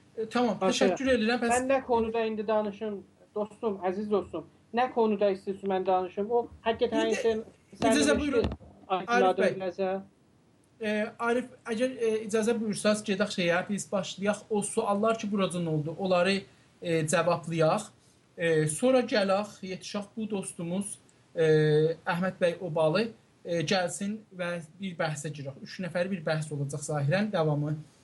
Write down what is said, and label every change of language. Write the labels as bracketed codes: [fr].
[tr] Tamam, teşekkür ederim. Ben ne konuda [az] indi danışım, dostum, əziz dostum. Nə konuda istəyirsiniz mən danışım? O həqiqətən sən icazə buyurun. Arif bəy. Arif, əgər icazə buyursaz, gedək şeyə, biz başlayaq. O suallar ki, buradan oldu, onları cavablayaq. Sonra gələk, yetişək bu dostumuz Əhməd bəy Obalı gəlsin və bir bəhsə girək. 3 nəfər bir bəhs olacaq zahirən, davamı.